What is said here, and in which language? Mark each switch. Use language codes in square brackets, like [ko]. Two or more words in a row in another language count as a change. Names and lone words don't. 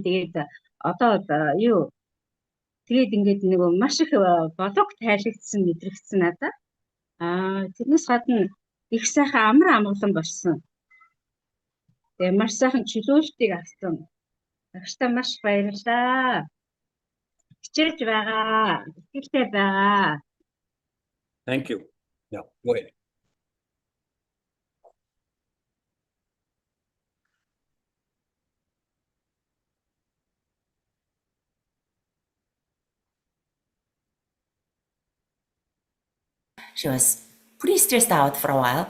[mn] Тэгээд одоо юу тэгээд ингээд нөгөө маш их болог тайлагдсан мэдрэгдсэн надад. Тэрнээс гадна их сайхан амар амгалан болсон. Тэгээд маш сайхан чөлөөлтийг авсан. Багштай маш баярлалаа. хичээж байгаа. Ихтэй байгаа. [en] Thank you. Yeah, go ahead. She was pretty stressed out for a while.